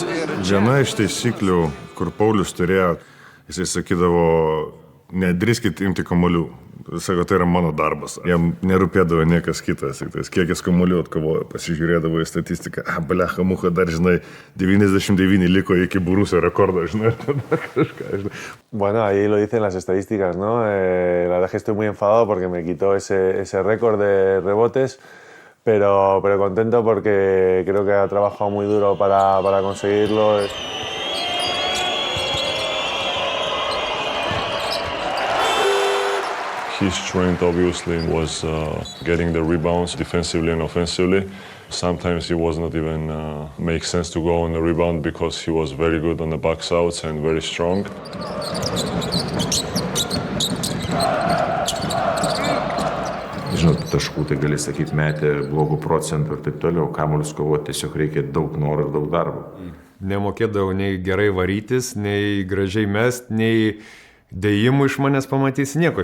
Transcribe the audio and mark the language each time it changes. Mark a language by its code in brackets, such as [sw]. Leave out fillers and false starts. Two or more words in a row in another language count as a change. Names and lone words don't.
[lt] Viena iš taisyklių, kur Paulius turėjo, jisai sakydavo, nedrįskit imti kamuolių. Sako, tai yra mano darbas. Jam nerūpėdavo niekas kitas. Kiek jis kamuolių atkovojo, pasižiūrėdavo į statistiką. Blecha mucha, dar 99 liko iki Borussia rekordo, kažką. [es] Bueno, ahí lo dicen las estadísticas, ¿no? La verdad es que estoy muy enfadado porque me quitó ese récord de rebotes, pero contento porque creo que ha trabajado muy duro para conseguirlo. [en] His strength obviously was getting the rebounds defensively and offensively. Sometimes it was not even make sense to go on the rebound because he was very good on the box outs and very strong. [lt] Žinot, taškų tai gali sakyti metė blogų procentų ir taip toliau. Kamuolius kovoti tiesiog reikia daug noro ir daug darbo. nemokėdavau nei gerai varytis, nei gražiai mest, nei dėjimų iš manęs pamatys nieko.